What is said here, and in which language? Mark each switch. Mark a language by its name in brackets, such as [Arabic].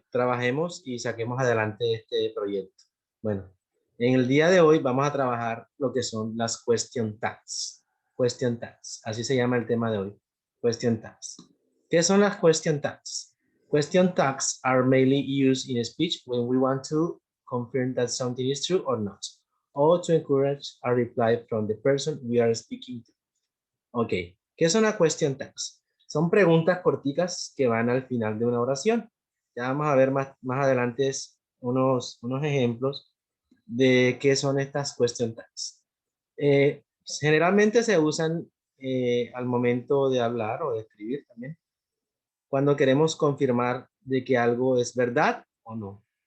[Spanish] trabajemos y saquemos adelante este proyecto. Bueno, en el día de hoy vamos a trabajar lo que son las question tags. Question tags, así se llama el tema de hoy. Question tags. ¿Qué son las question tags? [English] Question tags are mainly used in speech when we want to confirm that something is true or not, or to encourage a reply from the person we are speaking to. [Spanish] Ok, ¿qué son las question tags? Son preguntas corticas que van al final de una oración. Ya vamos a ver más adelante unos ejemplos de qué son estas question tags. Generalmente se usan al momento de hablar o de escribir también, cuando queremos confirmar de que algo es verdad o no.